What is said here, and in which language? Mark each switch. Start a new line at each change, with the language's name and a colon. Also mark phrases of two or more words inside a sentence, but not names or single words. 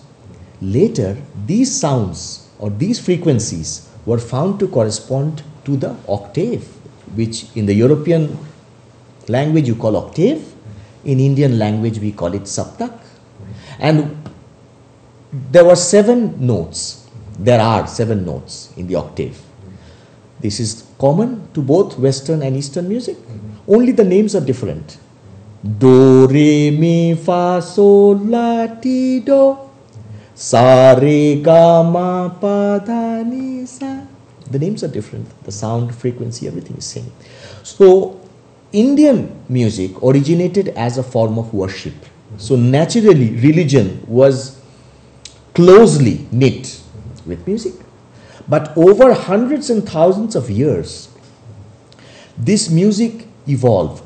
English: Later, these sounds or these frequencies were found to correspond to the octave, which in the European language you call octave, in Indian language we call it saptak. And there were 7 notes. There are 7 notes in the octave. This is common to both Western and Eastern music. Only the names are different. Do, re, mi, fa, sol, la, ti, do. Sa, re, ga, ma, pa, da, ni, sa. The names are different. The sound, frequency, everything is same. So, Indian music originated as a form of worship. So, naturally, religion was closely knit with music. But over hundreds and thousands of years, this music evolved.